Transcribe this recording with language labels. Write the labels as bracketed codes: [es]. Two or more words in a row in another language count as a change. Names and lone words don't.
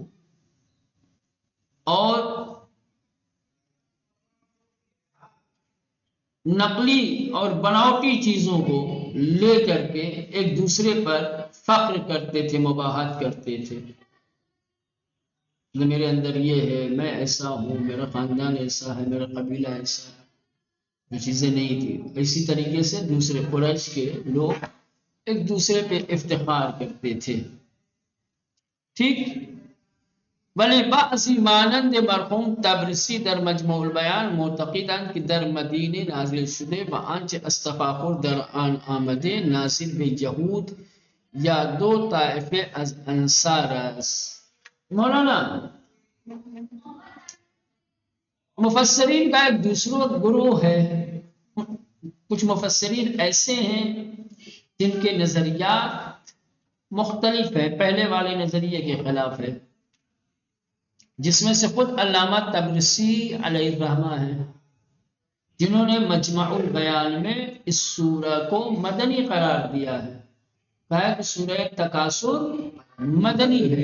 [ur] اور نقلی اور بناوٹی چیزوں کو لے کر کے ایک دوسرے پر فخر کرتے تھے، مباحث کرتے تھے، میرے اندر یہ ہے، میں ایسا ہوں، میرا خاندان ایسا ہے، میرا قبیلہ ایسا ہے۔ جو چیزیں نہیں تھی، اسی طریقے سے دوسرے قریش کے لوگ ایک دوسرے پہ افتخار کرتے تھے، ٹھیک۔ [fa] ولی بعضی مانند مرحوم تبرسی در مجموع البیان معتقدند که در مدینه نازل شده و آنچه از تفاخر در آن آمده نازل به یهود یا دو طائفه از انصار است۔ [ur] مولانا مفسرین کا ایک دوسرا گروہ ہے، کچھ مفسرین ایسے ہیں جن کے نظریات مختلف ہیں، پہلے والے نظریے کے خلاف ہے، جس میں سے خود علامہ تبرسی [ar] علیہ الرحمہ [ur] ہے، جنہوں نے مجمع البیان میں اس سورہ کو مدنی قرار دیا ہے، کہا کہ سورہ تکاثر مدنی ہے۔